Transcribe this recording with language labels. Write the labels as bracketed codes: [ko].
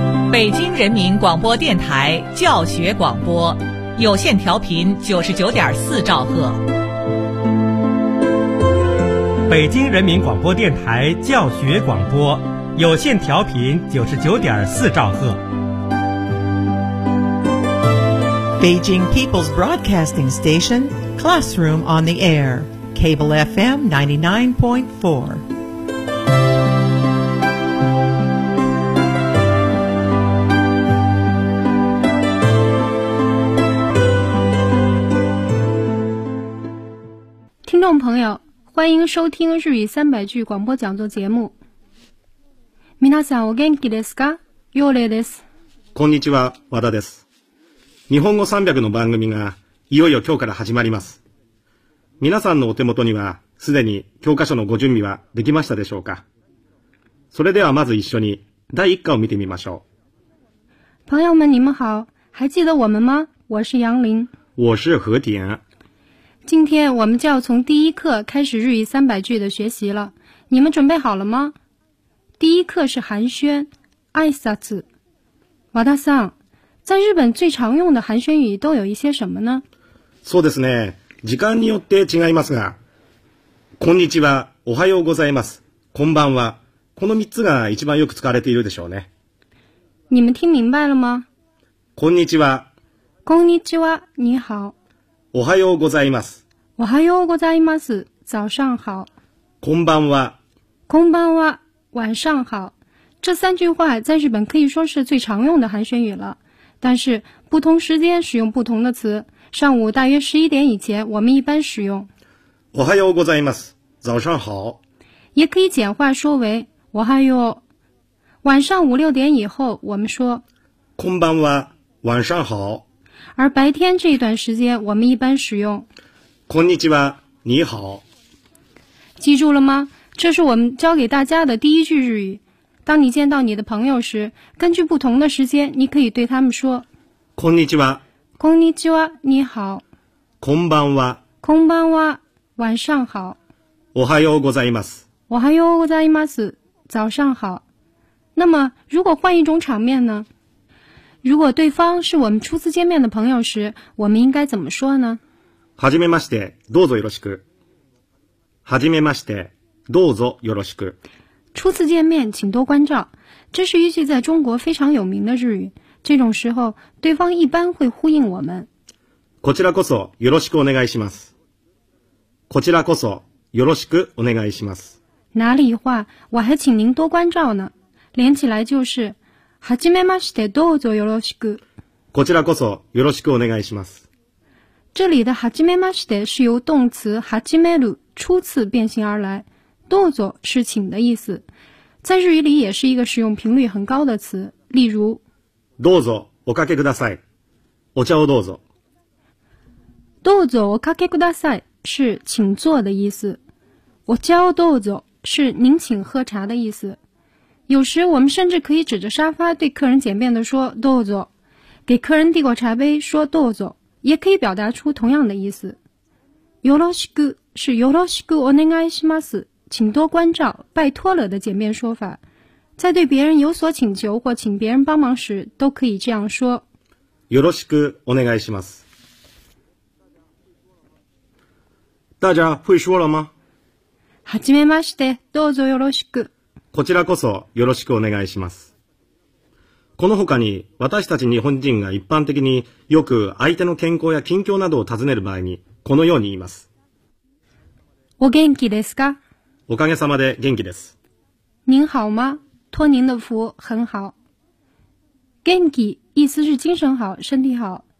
[zh] 北京人民广播电台教学广播，有线调频99.4兆赫。北京人民广播电台教学广播，有线调频99.4兆赫。 [en] Beijing People's Broadcasting Station, Classroom on the Air, Cable FM 99.4. [zh] Listeners, 朋友，欢迎收听日语三百句广播讲座节目。 [ja] 皆さん、お元気ですか？ヨレです。こんにちは、和田です。日本語300の番組がいよいよ今日から始まります。皆さんのお手元にはすでに教科書のご準備はできましたでしょうか？それではまず一緒に第1課を見てみましょう。 [zh] 朋友们你们好，还记得我们吗？我是杨林。我是和田。今天我们就要从第一课开始日语三百句的学习了，你们准备好了吗？第一课是寒暄挨拶。和田さん，在日本最常用的寒暄语都有一些什么呢？ [ja] そうですね。時間によって違いますが、こんにちは、おはようございます、こんばんは、この3つが一番よく使われているでしょうね。 [zh] 你们听明白了吗？ [ja] こんにちは。こんにちは、 [zh] 你好。 [ja] おはようございます。おはようございます、 [zh] 早上好。 [ja] こんばんは。こんばんは、 [zh] 晚上好。这三句话在日本可以说是最常用的寒暄语了。但是不同时间使用不同的词，上午大约11点以前我们一般使用 [ja] おはようございます、 [zh] 早上好，也可以简化说为 [ja] おはよう。 [zh] 晚上5、6点以后我们说 [ja] こんばんは， [zh] 晚上好。而白天这一段时间我们一般使用 [ja] こんにちは， [zh] 你好。记住了吗？这是我们教给大家的第一句日语。当你见到你的朋友时，根据不同的时间，你可以对他们说 [ja] こんにちは。こんにちは， [zh] 你好。 [ja] こんばんは。こんばんは， [zh] 晚上好。 [ja] おはようございます。おはようございます， [zh] 早上好。那么如果换一种场面呢？如果对方是我们初次见面的朋友时，我们应该怎么说呢？ [ja] はじめまして、どうぞよろしく。はじめまして、どうぞよろしく。 [zh] 初次见面请多关照，这是一句在中国非常有名的日语。这种时候对方一般会呼应我们。 [ja] こちらこそよろしくお願いします。こちらこそよろしくお願いします。 [zh] 哪里话，我还请您多关照呢，连起来就是 [ja] はじめましてどうぞよろしく。こちらこそよろしくお願いします。 [zh] 这里的 [ja] はじめまして [zh] 是由动词 [ja] はじめる [zh] 初次变形而来， [ja] どうぞ [zh] 是请的意思，在日语里也是一个使用频率很高的词。例如 [ja] どうぞおかけください，お茶をどうぞ。どうぞおかけください [zh] 是请坐的意思， [ja] お茶をどうぞ [zh] 是您请喝茶的意思。有时我们甚至可以指着沙发对客人简便地说 [ja] どうぞ， [zh] 给客人递过茶杯说どうぞ也可以表达出同样的意思。 [ja] よろしく [zh] 是 [ja] よろしくお願いします， [zh] 请多关照，拜托了的简便说法。在对别人有所请求或请别人帮忙时都可以这样说。 [ja] よろしくお願いします。 [zh] 大家会说了吗？ [ja] はじめまして、どうぞよろしく。こちらこそよろしくお願いします。この他に私たち日本人が一般的によく相手の健康や近況などを尋ねる場合にこのように言います。お元気ですか？おかげさまで元気です。 [zh] 您好吗？托您的福，很好。元気意思是精神好、身体好。